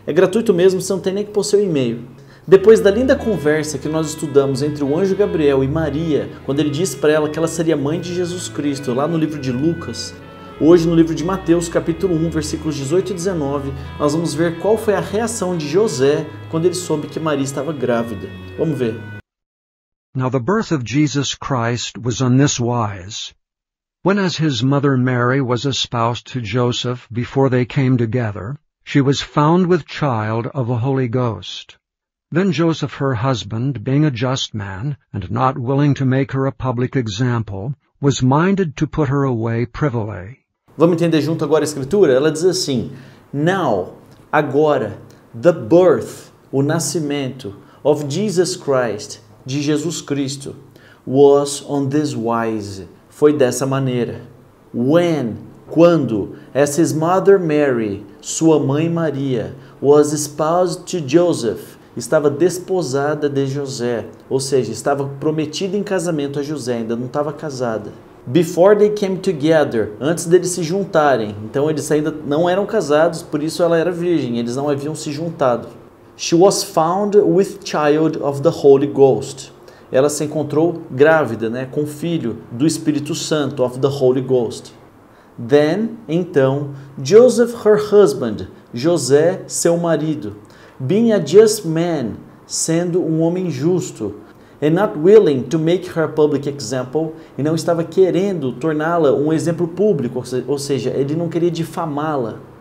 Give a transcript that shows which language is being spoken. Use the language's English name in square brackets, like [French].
[Portuguese] É gratuito mesmo, você não tem nem que pôr seu e-mail. Depois da linda conversa que nós estudamos entre o anjo Gabriel e Maria, quando ele disse para ela que ela seria mãe de Jesus Cristo, lá no livro de Lucas, hoje no livro de Mateus, capítulo 1, versículos 18 e 19, nós vamos ver qual foi a reação de José quando ele soube que Maria estava grávida. Vamos ver. [English] Now the birth of Jesus Christ was on this wise. When as his mother Mary was espoused to Joseph before they came together, she was found with child of the Holy Ghost. Then Joseph her husband, being a just man, and not willing to make her a public example, was minded to put her away privily. [Portuguese] Vamos entender junto agora a escritura? Ela diz assim, [English] Now, [Portuguese] agora, [English] the birth, [Portuguese] o nascimento, [English] of Jesus Christ, [Portuguese] de Jesus Cristo, [English] was on this wise, [Portuguese] foi dessa maneira. [English] When, [Portuguese] quando, [English] as his mother Mary, [Portuguese] sua mãe Maria, [English] was espoused to Joseph, [Portuguese] estava desposada de José, ou seja, estava prometida em casamento a José, ainda não estava casada. [English] Before they came together, [Portuguese] antes deles se juntarem, então eles ainda não eram casados, por isso ela era virgem, eles não haviam se juntado. [English] She was found with child of the Holy Ghost. [Portuguese] Ela se encontrou grávida, com filho do Espírito Santo, [English] of the Holy Ghost. Then, [Portuguese] então, [English] Joseph her husband, [Portuguese] José, seu marido, [English] being a just man, [Portuguese] sendo um homem justo, [English] and not willing to make her a public example, [Portuguese] e não estava querendo torná-la um exemplo público, ou seja, ele não queria difamá-la.